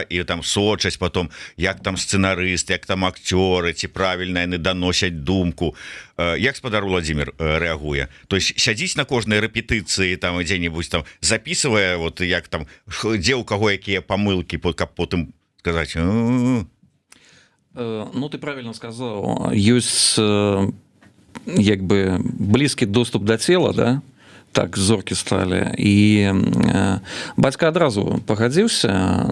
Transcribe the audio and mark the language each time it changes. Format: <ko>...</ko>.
<be>І там сочаць потом, як там сцэнарыст, як там акцёры, ці правільна яны даносяць думку. Як спадар Владимир рэагуе?</be> <ru>То есть</ru> <be>сядзіць на кожнай рэпетыцыі там дзе-небудзь там записывае, вот як там, дзе ў каго якія памылкі, каб потым сказаць:</be> <ru>Ну, ты правильно сказал. Есть як бы близкий доступ до тела, да?</ru> <be>Так зоркі сталі. І бацька адразу пагадзіўся.</be>